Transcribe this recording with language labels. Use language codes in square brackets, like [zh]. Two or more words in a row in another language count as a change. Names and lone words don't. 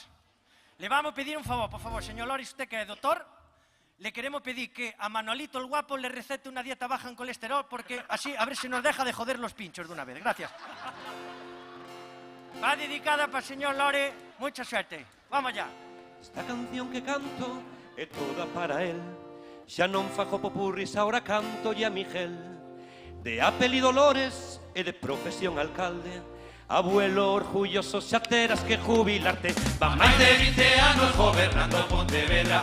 [es] Le vamos a pedir un favor, por favor, señor Loris, usted que es doctor, le queremos pedir que a Manolito el guapo le recete una dieta baja en colesterol, porque así a ver si nos deja de joder los pinchos de una vez. Gracias. Va dedicada para el señor Loris, mucha suerte. Vamos ya. [gl] Esta canción que canto é toda para él. Xa non fago popurris, ahora canto a Miguel. De apelido Dolores e de profesión alcalde. [es] Abuelo orgulloso, [gl] xa terás que jubilarte. Van máis de 20 anos gobernando Pontevedra.